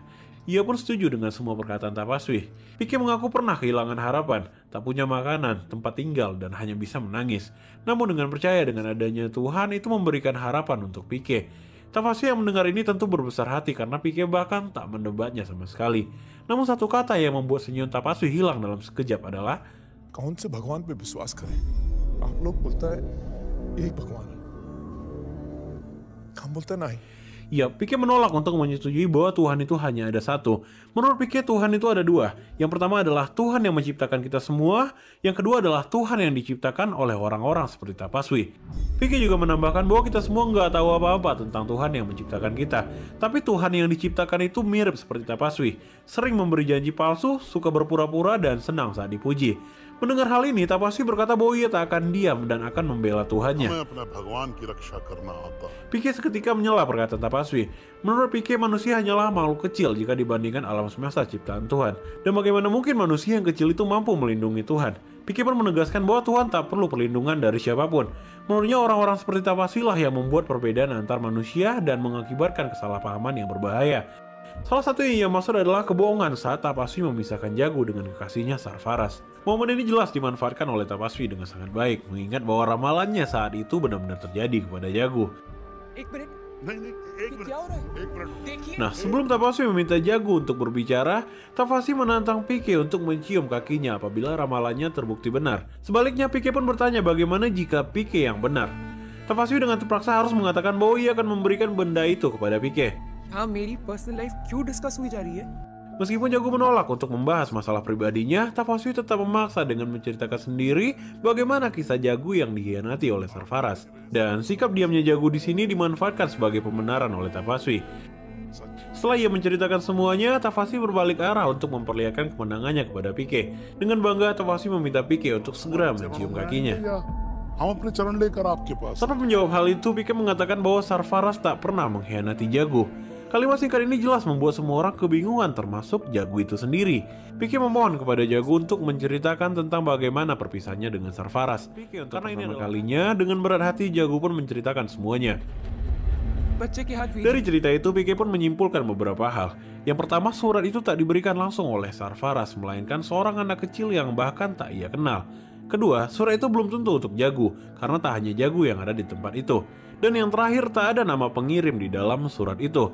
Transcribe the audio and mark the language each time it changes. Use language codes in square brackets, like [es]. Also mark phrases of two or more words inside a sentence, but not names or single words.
[id] Ia pun setuju dengan semua perkataan Tapaswi. Pike mengaku pernah kehilangan harapan, tak punya makanan, tempat tinggal, dan hanya bisa menangis. Namun dengan percaya dengan adanya Tuhan itu memberikan harapan untuk Pike. Tapaswi yang mendengar ini tentu berbesar hati karena Pike bahkan tak mendebatnya sama sekali. Namun satu kata yang membuat senyum Tapaswi hilang dalam sekejap adalah, [hi] कौन से भगवान पे विश्वास करें? आप लोग बोलता है एक भगवान है, हम बोलते हैं नहीं. [id] ya, Pike menolak untuk menyetujui bahwa Tuhan itu hanya ada satu. Menurut Pike, Tuhan itu ada dua. Yang pertama adalah Tuhan yang menciptakan kita semua. Yang kedua adalah Tuhan yang diciptakan oleh orang-orang seperti Tapaswi. Pike juga menambahkan bahwa kita semua nggak tahu apa-apa tentang Tuhan yang menciptakan kita. Tapi Tuhan yang diciptakan itu mirip seperti Tapaswi. Sering memberi janji palsu, suka berpura-pura, dan senang saat dipuji. Mendengar hal ini, Tapaswi berkata bahwa ia tak akan diam dan akan membela Tuhannya. [hi] हमें अपने भगवान की रक्षा करना आता है [id] Pike seketika menyela perkataan Tapaswi. Menurut Pike, manusia hanyalah makhluk kecil jika dibandingkan alam semesta ciptaan Tuhan. Dan bagaimana mungkin manusia yang kecil itu mampu melindungi Tuhan? Pike pun menegaskan bahwa Tuhan tak perlu perlindungan dari siapapun. Menurutnya, orang-orang seperti Tapaswi lah yang membuat perbedaan antar manusia dan mengakibatkan kesalahpahaman yang berbahaya. Salah satu yang ia maksud adalah kebohongan saat Tapaswi memisahkan Jago dengan kekasihnya Sarfaraz. Momen ini jelas dimanfaatkan oleh Tapaswi dengan sangat baik, mengingat bahwa ramalannya saat itu benar-benar terjadi kepada Jago. [hi] एक मिनट नहीं नहीं एक ये क्या हो रहा है मिनट एक मिनट देखिए [id] Nah, sebelum Tapaswi meminta Jago untuk berbicara, Tapaswi menantang Pike untuk mencium kakinya apabila ramalannya terbukti benar. Sebaliknya, Pike pun bertanya bagaimana jika Pike yang benar. Tapaswi dengan terpaksa harus mengatakan bahwa ia akan memberikan benda itu kepada Pike. [hi] हाँ मेरी [en] personal life [hi] क्यों डिस्कस हुई जा रही है [id] Meskipun Jago menolak untuk membahas masalah pribadinya, Tapaswi tetap memaksa dengan menceritakan sendiri bagaimana kisah Jago yang dikhianati oleh Sarfaraz. Dan sikap diamnya Jago di sini dimanfaatkan sebagai pembenaran oleh Tapaswi. Setelah ia menceritakan semuanya, Tapaswi berbalik arah untuk memperlihatkan kemenangannya kepada Pike. Dengan bangga, Tapaswi meminta Pike untuk segera mencium kakinya. [hi] हम अपने चरण लेकर आपके पास [id] Tanpa menjawab hal itu, Pike mengatakan bahwa Sarfaraz tak pernah mengkhianati Jago. Kalimat singkat ini jelas membuat semua orang kebingungan, termasuk Jago itu sendiri. Pike memohon kepada Jago untuk menceritakan tentang bagaimana perpisahannya dengan Sarfaraz. Karena ini pertama kalinya, dengan berat hati Jago pun menceritakan semuanya. [hi] बच्चे के हाथ [id] Dari cerita itu, Pike pun menyimpulkan beberapa hal. Yang pertama, surat itu tak diberikan langsung oleh Sarfaraz, melainkan seorang anak kecil yang bahkan tak ia kenal. Kedua, surat itu belum tentu untuk Jago, karena tak hanya Jago yang ada di tempat itu. Dan yang terakhir, tak ada nama pengirim di dalam surat itu.